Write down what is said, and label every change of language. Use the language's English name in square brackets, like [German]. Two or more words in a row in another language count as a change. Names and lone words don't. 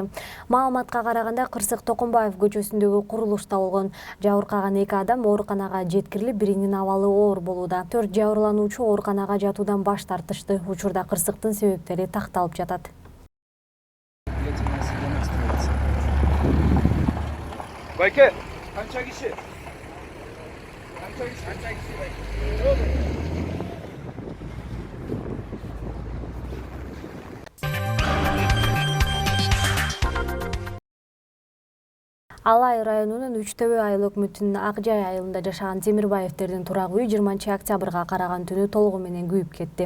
[Kyrgyz] Маалыматка караганда Кырсык Токомбаев көчөсүндөгү курулушта болгон. Жабыркаган 2 адам ооруканага жеткирилип, биринин абалы оор болууда. 4 жабырлануучу ооруканага жатуудан баш тартышты. Учурда кырсыктын себептери такталып жатат. Байке, канча киши? Канча киши Байке. Алай районунун Үчтөбө айыл өкмөтүнүн Ак Жай айылында жашаган Темирбаевтердин турак үй 20-октябрга караган түнү толугу менен күйүп кетти.